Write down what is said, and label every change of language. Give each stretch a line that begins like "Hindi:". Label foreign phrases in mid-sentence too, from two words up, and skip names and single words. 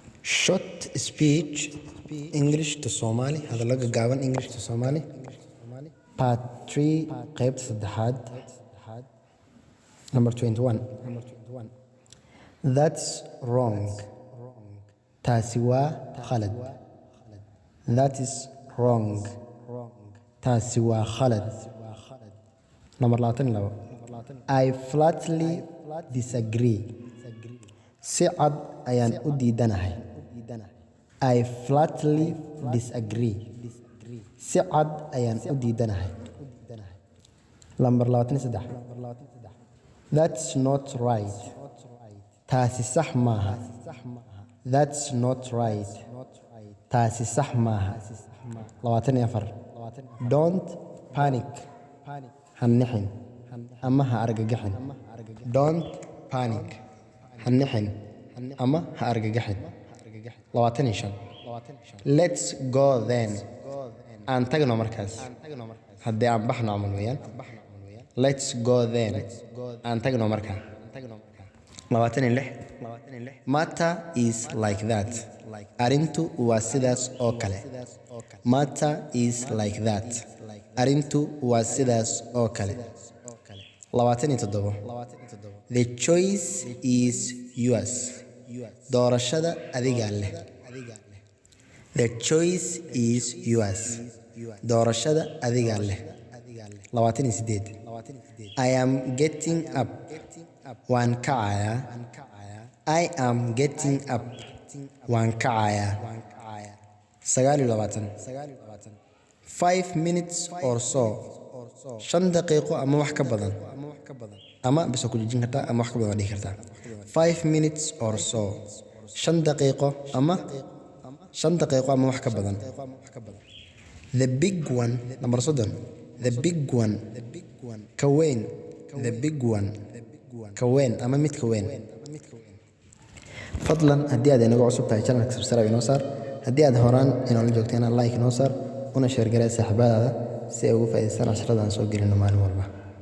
English: short speech English to Somali هذا لقى قاون English to Somali part 3 قيبت صدحاد number 21 that's wrong
Somali: taasi waa khalad
English: that is wrong
Somali: taasi waa khalad number 22
English: I flatly disagree
Somali: si cad ayaan u diidanahay
English: I flatly disagree
Somali: si cad ayaan u diidanahay number 23
English: that's not right
Somali: taasi sax maaha
English: that's not right
Somali: taasi sax maaha 24
English: don't panic
Somali: hanixin ama ha argagaxin
English: don't panic
Somali: hanixin ama ha argagaxin 25
English: let's go then
Somali: aan tagno markaas haddii aan baxno camal weeyaan
English: let's go then
Somali: aan tagno markaa 26
English: matter is like that
Somali: arrintu waa sidaas oo kale
English: matter is like that
Somali: arrintu waa sidaas oo kale
English: 27 the choice is yours
Somali: doorashada adigaa leh
English: the choice is yours
Somali: doorashada adigaa leh
English: 28 I am getting up
Somali: waan kacayaa
English: I am getting up
Somali: waan kacayaa 29
English: 5 minutes or so
Somali: 5 daqiiqo ama wax ka badan ama bisa ku jijin kartaa ama wax ka badan dhihi kartaa
English: 5 minutes or so
Somali: 5 daqiiqo ama 5 daqiiqo ama wax ka badan
English: the big one number 30 the big one
Somali: ka weyn
English: the big one
Somali: ka weyn ama mid ka weyn fadlan haddii aad inaga cusub tahay channelka subscribe inoo saar haddii aad horaan inoola joogteena like inoo saar una share garee saaxiibadaada si ay ugu faa'iidaystaan casharada aan soo gelino maalin walba